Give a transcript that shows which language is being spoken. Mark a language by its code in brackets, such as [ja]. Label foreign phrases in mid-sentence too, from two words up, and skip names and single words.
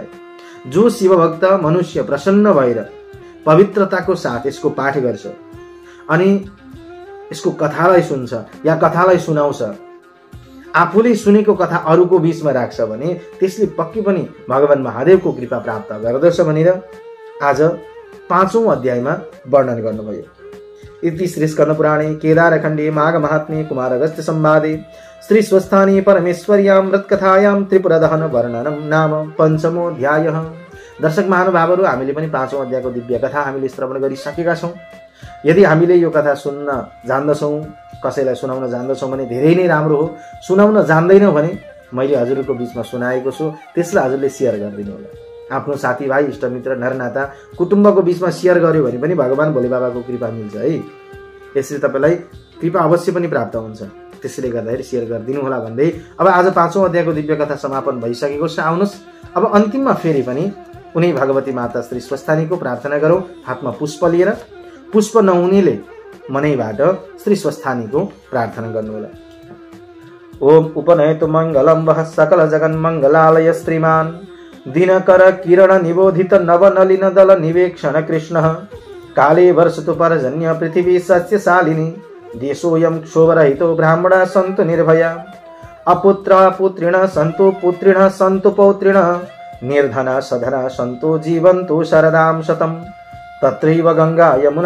[ne] जो शिवभक्त मनुष्य प्रसन्न भएर पवित्रताको साथ यसको पाठ गर्छ अनि यसको कथालाई सुन्छ या कथालाई सुनाउँछ, आफूले सुनेको कथा अरूको बीचमा राख्छ भने त्यसले पक्कै पनि भगवान महादेवको कृपा प्राप्त गर्दछ भनेर आज 5औं अध्यायमा वर्णन गर्नुभयो। [sa] इति श्री स्कंद पुराणे केदारखण्डे माघ महात्म्ये कुमार अगस्त्य संवादे श्री स्वस्थानी परमेश्वर्यां व्रतकथायां त्रिपुर दहन वर्णनम नाम 5मो अध्यायः। [ne] दर्शक महानुभावहरू, हामीले पनि 5औं अध्यायको दिव्य कथा हामीले श्रवण गरिसकेका छौं। यदि हामीले यो कथा सुन्न जान्दछौं, कसैलाई सुनाउन जान्दछौं भने धेरै नै राम्रो हो। सुनाउन जान्दैनौं भने मैले हजुरको बीचमा सुनाएको छु, त्यसलाई हजुरले शेयर गरिदिनु होला। आफ्नो साथीभाइ, इष्टमित्र, नरनाता, कुटुम्बको बीचमा शेयर गर्यो भने पनि भगवान भोले बाबाको कृपा मिल्छ है। यसरी तपाईलाई कृपा अवश्य पनि प्राप्त हुन्छ। त्यसैले गर्दाखेरि शेयर गरिदिनु होला भन्दै अब आज 5औं अध्यायको दिव्य कथा समापन भइसकेको छ। आउनुहोस् अब अन्तिममा फेरि पनि उनी भगवती माता श्री स्वस्थानीको प्रार्थना गरौँ। हातमा पुष्प लिएर, पुष्प नहुनेले मनैबाट श्री स्वस्थानीको प्रार्थना गर्नुहोला। [sa] ओम उपनयतु मंगलम वह सकल जगन मंगलालय श्रीमान दिनकर किरण निबोधित नवनलिन दल निवेक्षण कृष्ण काले वर्षतु परजन्य पृथिवी सस्यशालिनी देशोऽयं क्षोभरहितो ब्राह्मणा सन्तु निर्भया अपुत्र पुत्रिण सन्तु पुत्रिण सन्तु पौत्रिण निर्धना सधना सन्तु जीवन्तु शरदां शतम् तत्रैव गंगा यमुना